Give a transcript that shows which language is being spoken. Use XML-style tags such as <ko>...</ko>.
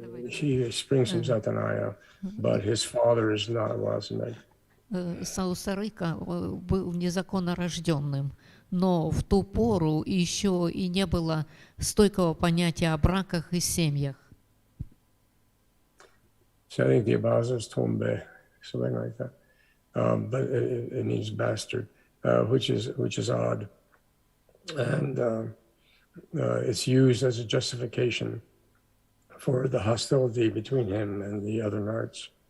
<en>He springs from Satanaya, but his father is not Wasameg.</en> <ru>Саусарыка был незаконно рожденным, но в ту пору еще и не было стойкого понятия о браках и семьях.</ru> <en>So I think the Abaza is Tombe, something like that. But it means bastard, which is odd. And it's used as a justification for the hostility between him and the other Narts.</en>